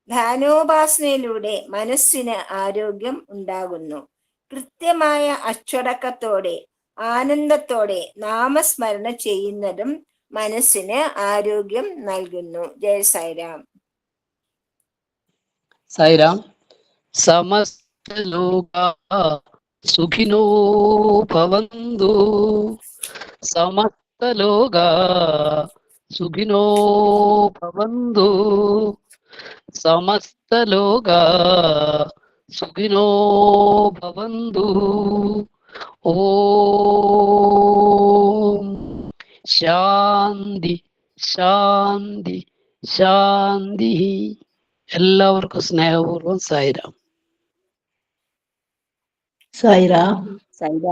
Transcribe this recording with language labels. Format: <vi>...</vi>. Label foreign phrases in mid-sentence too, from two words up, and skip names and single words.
<ml>ധ്യാനോപാസനയിലൂടെ മനസ്സിന് ആരോഗ്യം ഉണ്ടാകുന്നു. കൃത്യമായ അച്ചടക്കത്തോടെ ആനന്ദത്തോടെ നാമസ്മരണ ചെയ്യുന്നതും മനസ്സിന് ആരോഗ്യം നൽകുന്നു. ജയ സായിരാം. സായിരാം.</ml> <sa>समस्त लोकाः सुखिनो भवन्तु. समस्त लोकाः सुखिनो भवन्तु. समस्त लोकाः सुखिनो भवन्तु. ॐ शान्तिः शान्तिः शान्तिः.</sa> <ml>എല്ലാവർക്കും സ്നേഹപൂർവ്വം സായിരാം. സായിരാം.</ml>